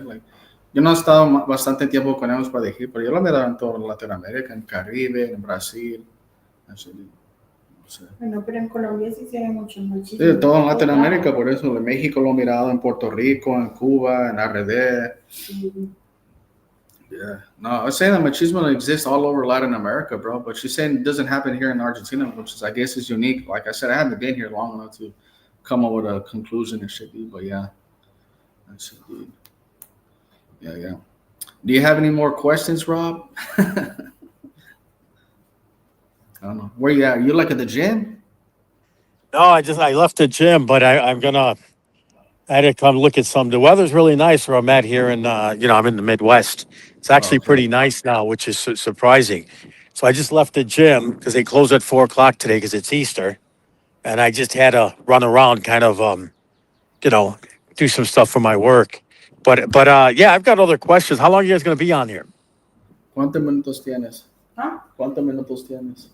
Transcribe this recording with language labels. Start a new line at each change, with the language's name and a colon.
English: Like,
Spanish: yo no he estado bastante tiempo con ellos para decir, pero yo lo he mirado en toda Latinoamérica, en Caribe, en Brasil. Así, no sé. Bueno, pero en Colombia sí se ve mucho Sí, machismo. todo en Latinoamérica, por eso. En México lo he mirado, en Puerto Rico, en Cuba, en RD. Sí.
English: Yeah. No, I was saying that machismo exists all over Latin America, bro. But she's saying it doesn't happen here in Argentina, which is, I guess, is unique. Like I said, I haven't been here long enough to come up with a conclusion and shit, dude. But yeah, that's it, dude. Yeah. Do you have any more questions, Rob? I don't know. Where you at? You like at the gym? No, I left the gym, but I had to come look at some. The weather's really nice where I'm at here, and I'm in the Midwest. It's Oh, actually okay. pretty nice now, which is surprising. So I just left the gym because they close at 4 o'clock today because it's Easter, and I just had to run around, kind of, you know, do some stuff for my work. But yeah, I've got other questions. How long are you guys going to be on here?
Spanish: ¿Cuántos minutos tienes? ¿Ah? ¿Cuántos minutos tienes?